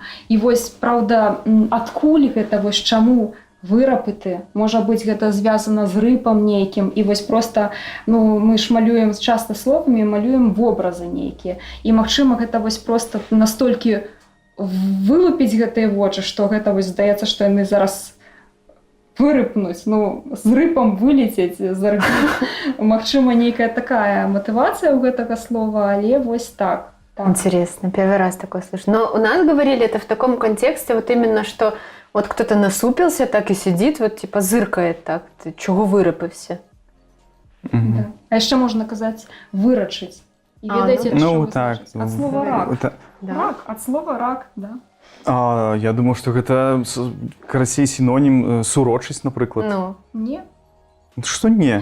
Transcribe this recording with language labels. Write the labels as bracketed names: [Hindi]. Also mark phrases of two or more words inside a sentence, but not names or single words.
[Belarusian] І вось, праўда, адкуль гэта, вось чаму вырапыты, можа быць, гэта звязана з рыпам нейкім, і вось проста, ну, мы ж малюем часта словамі, малюем вобразы нейкія. І, магчыма, гэта вось проста настолькі вылупіць гэтыя вочы, што гэта вось здаецца, што яны зараз вырыпнуць, ну, з рыпам вылецець, зарбіць. Магчыма, нейкая такая матывацыя ў гэтага слова, але вось так. [Russian] Интересно, первый раз такое слышу. Но у нас говорили это в таком контексте, вот именно, что вот кто-то насупился так и сидит, вот типа зыркает так, ты чего вырыпався? Да. [Belarusian] А яшчэ можна казаць вырачыць. І ведаеце, ну, так, ад слова рак. Да. Рак, ад слова рак, да. Я думаю, што гэта, карацей, сінонім сурочасць, напрыклад. Ну. Не. Што не?